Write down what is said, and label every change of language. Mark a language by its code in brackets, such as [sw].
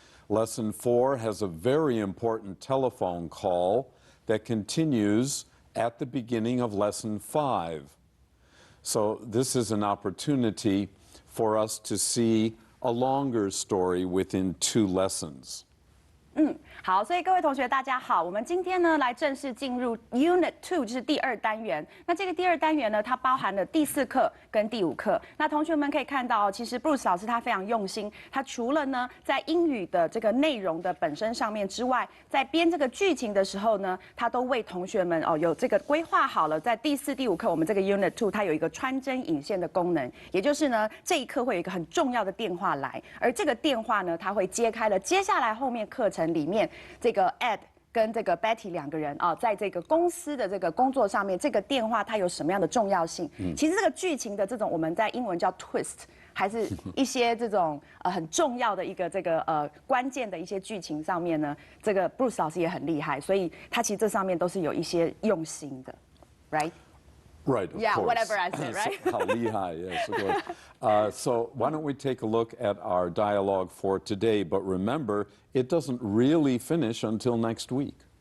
[en] Lesson 4 has a very important telephone call that continues at the beginning of lesson 5. So this is an opportunity for us to see a longer story within 2 lessons. [zh] 好，所以各位同学大家好，我们今天呢来正式进入 Unit 2，就是第2单元。那这个第2单元呢，它包含了第4课跟第5课。那同学们可以看到，其实 Bruce 老师他非常用心，他除了呢在英语的这个内容的本身上面之外，在编这个剧情的时候呢，他都为同学们有这个规划好了。在第4、第5课，我们这个 Unit 2它有一个穿针引线的功能，也就是呢这一课会有一个很重要的电话来，而这个电话呢，它会揭开了接下来后面课程里面。这个 Ed 跟这个 Betty 2个人在这个公司的这个工作上面，这个电话它有什么样的重要性？其实这个剧情的这种我们在英文叫 twist， 还是一些这种很重要的一个这个关键的一些剧情上面呢，这个 Bruce 老师也很厉害，所以他其实这上面都是有一些用心的 ， right？ [en] Right, of yeah, course. whatever I said, right? 好厉害, yes, of course. So why don't we take a look at our dialogue for today, but remember, it doesn't really finish until next week.